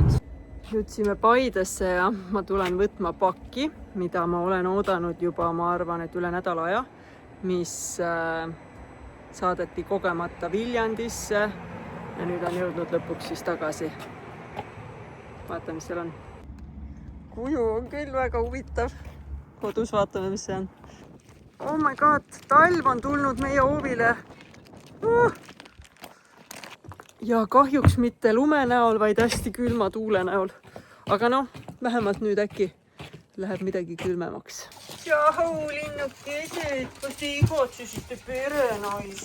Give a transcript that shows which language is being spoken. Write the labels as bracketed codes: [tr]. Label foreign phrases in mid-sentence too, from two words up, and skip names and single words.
[et] Jõudsime Paidesse ja ma tulen võtma pakki, mida ma olen oodanud juba, ma arvan, et üle nädala aja, mis saadeti kogemata Viljandisse ja nüüd on jõudnud lõpuks siis tagasi. Vaata, mis seal on. Kuju on küll väga huvitav. Kodus vaatame, mis see on. [en] Oh my god, [et] talv on tulnud meie hoovile. Ja kahjuks mitte lume näol, vaid hästi külma tuule näol. Aga noh, vähemalt nüüd äkki läheb midagi külmemaks. Jahuu, linnukesed, kas te igatsesite perenais?